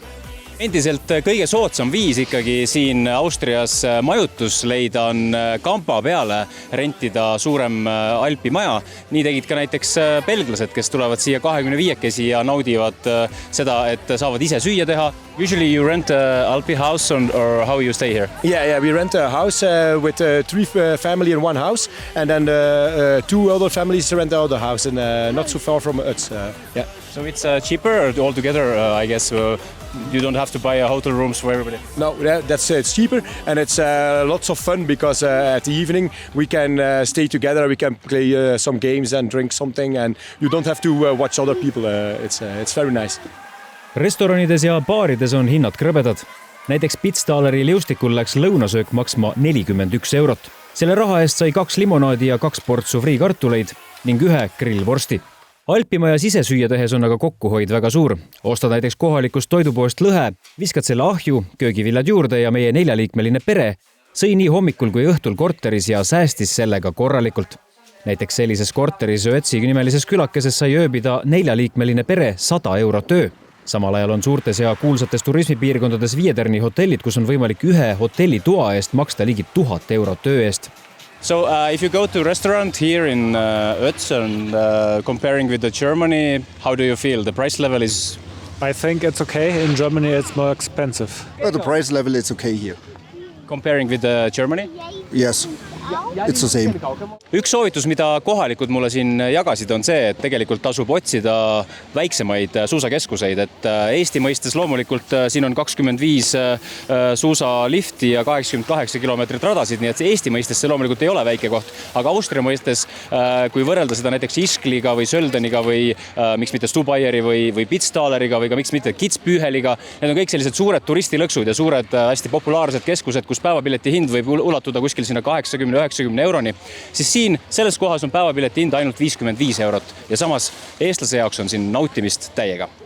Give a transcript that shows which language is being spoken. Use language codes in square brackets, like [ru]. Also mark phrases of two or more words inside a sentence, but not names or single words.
[et] Endiselt kõige soodsam viis ikkagi siin Austrias majutus leida on kampa peale rentida suurem Alpimaja. Nii tegid ka näiteks belglased, kes tulevad siia 25-kesi ja naudivad seda, et saavad ise süüa teha. [en] Usually you rent an Alpi house or how you stay here? Yeah, we rent a house with 3 family in one house, and then 2 other families rent the other house, and not so far from us. Yeah. So it's cheaper altogether, I guess. You don't have to buy hotel rooms for everybody. No, it's cheaper, and it's lots of fun because at the evening we can stay together, we can play some games and drink something, and you don't have to watch other people. It's very nice. [et] Restoranides ja baarides on hinnad krõbedad. Näiteks Pitstaleri liustikul läks lõunasöök maksma 41 eurot. Selle raha eest sai 2 limonaadi ja 2 portsu friikartuleid ning 1 grillvorsti. Alpimaja sisesüüa tehes on aga kokkuhoid väga suur. Ostad näiteks kohalikust toidupoest lõhe, viskad selle ahju, köögiviljad juurde ja meie 4-liikmeline pere sõi nii hommikul kui õhtul korteris ja säästis sellega korralikult. Näiteks sellises korteris Ötsi nimelises külakeses sai ööbida 4-liikmeline pere 100 eurot öö. Samal ajal on suurtes ja kuulsates turismipiirkondades Viederni hotellid, kus on võimalik 1 hotellitoa eest maksta ligi 1000 eurot öö eest. [en] So if you go to a restaurant here in Ötz and comparing with Germany, how do you feel? The price level is... I think it's okay. In Germany it's more expensive. The price level is okay here. Comparing with Germany? Yes. It's the same. [et] Üks soovitus, mida kohalikud mulle siin jagasid, on see, et tegelikult tasub otsida väiksemaid suusakeskuseid. Et Eesti mõistes loomulikult siin on 25 suusalifti ja 88 kilomeetrit radasid, nii et Eesti mõistes see loomulikult ei ole väike koht. Aga Austria mõistes, kui võrrelda seda näiteks Iskliga või Söldeniga või miks mitte Stubaieri või Pitstaleriga või ka miks mitte Kitzbüheliga, need on kõik sellised suured turistilõksud ja suured hästi populaarsed keskused, kus päevapileti hind võib ulatuda kuskil sinna 80-90 euroni, siis siin selles kohas on päevapileti hind ainult 55 eurot ja samas eestlase jaoks on siin nautimist täiega.